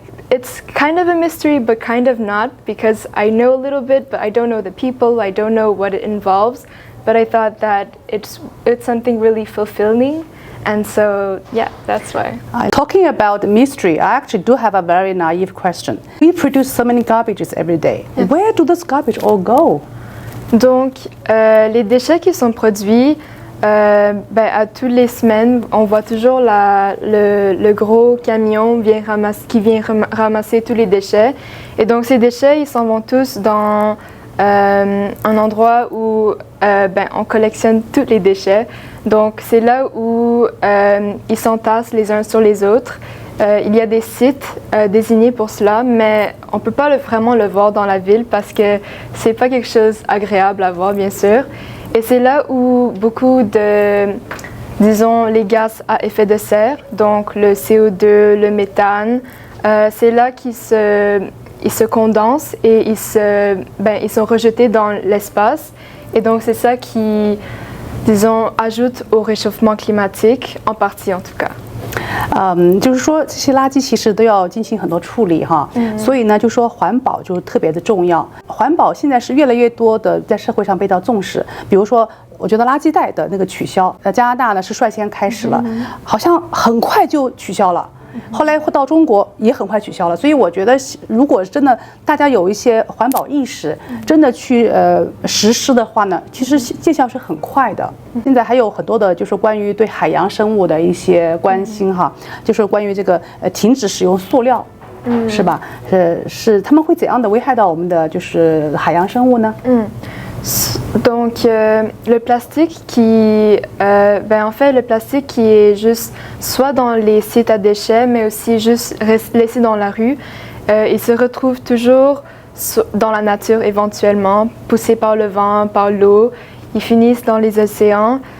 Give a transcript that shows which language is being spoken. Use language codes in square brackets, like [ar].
[en] It's kind of a mystery, but kind of not, because I know a little bit, but I don't know the people, I don't know what it involves. But I thought that it's something really fulfilling, and so yeah, that's why. Talking about mystery, I actually do have a very naive question. We produce so many garbages every day. Yes. Where do those garbage all go? [fr] Donc, les déchets qui sont produits, à toutes les semaines, on voit toujours le gros camion qui vient ramasser tous les déchets. Et donc ces déchets, ils s'en vont tous dans un endroit où on collectionne tous les déchets. Donc c'est là où ils s'entassent les uns sur les autres. Il y a des sites désignés pour cela, mais on ne peut pas vraiment le voir dans la ville parce que c'est pas quelque chose agréable à voir, bien sûr. Et c'est là où beaucoup les gaz à effet de serre, donc le CO2, le méthane, c'est là qu'ils se condensent et ils sont rejetés dans l'espace. Et donc c'est ça qui, ajoute au réchauffement climatique, en partie en tout cas. [zh] 就是说这些垃圾其实都要进行很多处理哈，所以呢，就说环保就特别的重要。环保现在是越来越多的在社会上被到重视，比如说，我觉得垃圾袋的那个取消，加拿大呢是率先开始了，好像很快就取消了。后来到中国也很快取消了。所以我觉得，如果真的大家有一些环保意识，真的去实施的话呢，其实见效是很快的。现在还有很多的就是关于对海洋生物的一些关心哈，就是关于这个停止使用塑料。是吧？是他们会怎样的危害到我们的就是海洋生物呢？ [fr] Donc le plastique en fait le plastique qui est juste soit dans les sites à déchets mais aussi juste laissé dans la rue, il se retrouve toujours dans la nature éventuellement, poussé par le vent, par l'eau, ils finissent dans les océans.